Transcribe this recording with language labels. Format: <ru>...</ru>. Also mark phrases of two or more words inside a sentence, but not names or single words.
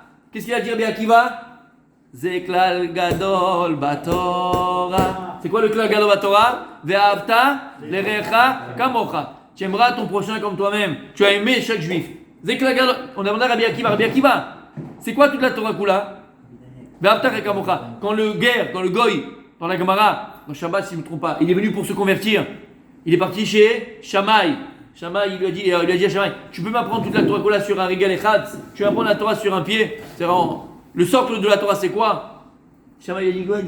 <fr>Qu'est-ce qu'il a dit Rabbi Akiva?</fr> <he>זה כלל גדול בתורה.</he> <fr>C'est quoi le</fr> <he>כלל גדול בתורה? ואהבת לרעך כמוך.</he> <fr>Tu aimeras ton prochain comme toi-même. Tu as aimé chaque juif.</fr> <he>זה כלל גדול.</he> <fr>On a demandé à Rabbi Akiva. C'est quoi toute la</fr> <he>תורה כולה? ואהבת לרעך כמוך.</he> <fr>Quand le goy, dans la Gemara, dans Shabbat, si je ne me trompe pas, il est venu pour se convertir. Il est parti chez Shammai. Shammai, il lui a dit à Shammai, tu peux m'apprendre toute la</fr> <he>תורה כולה</he> <fr>sur un</fr> <he>רגל אחד,</he> <fr>tu vas apprendre la Torah sur un pied. C'est vraiment. Le socle de la Torah, c'est quoi? Shammai, il a dit quoi?</fr>